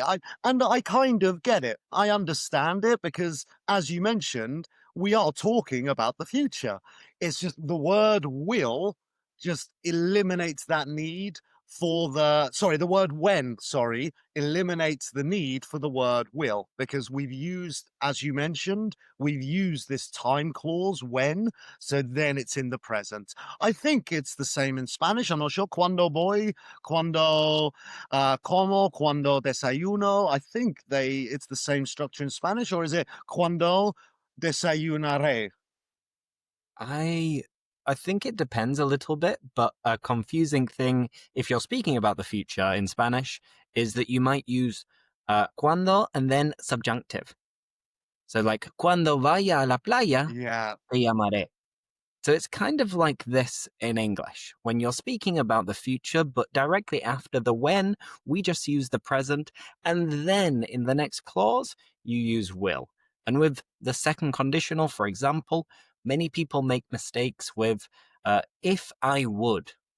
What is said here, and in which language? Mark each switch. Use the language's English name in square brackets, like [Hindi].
[English] I kind of get it. I understand it because, as you mentioned, we are talking about the future. It's just the word will just eliminates that need the word when, eliminates the need for the word will, because we've used, as you mentioned, we've used this time clause when, so then it's in the present. I think it's the same in Spanish. I'm not sure. [Spanish] Cuando voy, cuando como, cuando desayuno. [English] I think it's the same structure in Spanish, or is it [Spanish] cuando desayunaré? [English] I I think it depends a little bit, but a confusing thing if you're speaking about the future in Spanish is that you might use cuando and then subjunctive. So like [Spanish] cuando vaya a la playa, [English] Yeah, [Spanish] te llamaré. [English] So it's kind of like this in English. When you're speaking about the future, but directly after the when, we just use the present. And then in the next clause, you use will. And with the second conditional, for example, many people make mistakes with if I would.